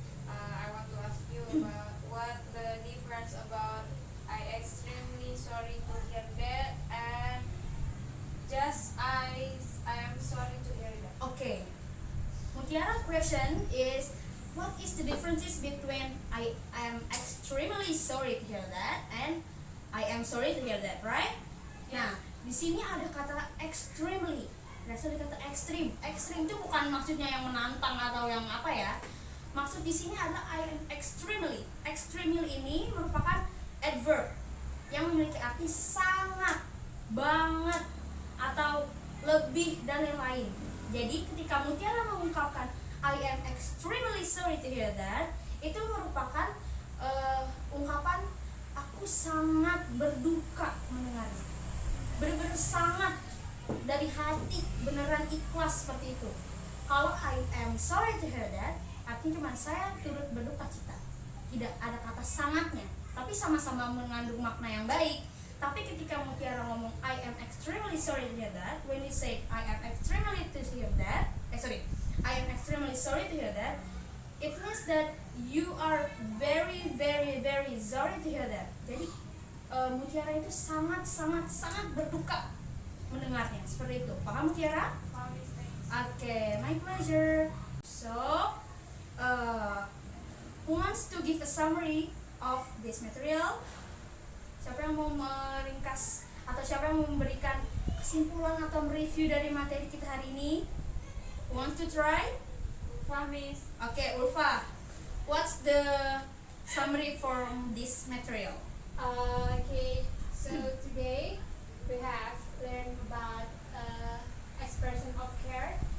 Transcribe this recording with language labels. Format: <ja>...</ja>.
<en>I want to ask you about what the difference about I extremely sorry to hear that and just I am sorry to hear that. Okay. Mutiara question is, what is the differences between I am extremely sorry to hear that and I am sorry to hear that, right?</en> <id>Nah, di sini ada kata extremely. Berasal dari kata extreme. Extreme itu bukan maksudnya yang menantang atau yang apa ya. Maksud di sini adalah</id> <en>I am extremely.</en> <id>Extremely ini merupakan adverb yang memiliki arti sangat, banget, atau lebih dan lain-lain. Jadi ketika Mutiara mengungkapkan</id> <en>I am extremely sorry to hear that,</en> <id>itu merupakan ungkapan aku sangat berduka mendengarnya. Benar-benar sangat dari hati, beneran ikhlas seperti itu. Kalau</id> <en>I am sorry to hear that,</en> <id>artinya cuma saya turut berduka cita. Tidak ada kata sangatnya, tapi sama-sama mengandung makna yang baik. Tapi ketika Mutiara ngomong</id> <en>I am extremely sorry to hear that, when we say I am extremely to hear that, I am extremely sorry to hear that, it means that you are very very very sorry to hear that.</en> <id>Jadi Mutiara itu sangat berduka mendengarnya, seperti itu. Paham</id> <en>Mutiara? Okay, my pleasure. So, who wants to give a summary of this material?</en> <id>Siapa yang mau meringkas atau siapa yang mau memberikan kesimpulan atau mereview dari materi kita hari ini?</id> <en>Who wants to try? Miss. Okay, Ulfa, what's the summary from this material? Okay, so today we have learned about expression of care.</en>